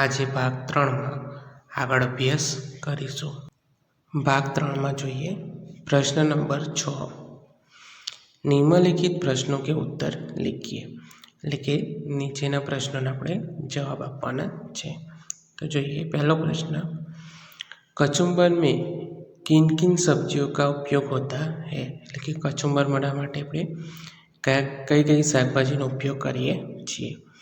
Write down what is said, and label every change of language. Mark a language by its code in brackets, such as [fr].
[gu] આજે ભાગ 3માં આગળ અભ્યાસ કરીશું। ભાગ 3માં જોઈએ પ્રશ્ન નંબર 6, [hi] निम्नलिखित प्रश्नों के उत्तर लिखिए। [gu] એટલે કે નીચેના પ્રશ્નોના આપણે જવાબ આપવાના છે। તો જોઈએ પહેલો પ્રશ્ન, [hi] કચુંબર में किन किन सब्जियों का उपयोग होता है। [gu] એટલે કે કચુંબર બનાવવા માટે આપણે કઈ કઈ શાકભાજીનો ઉપયોગ કરીએ છીએ।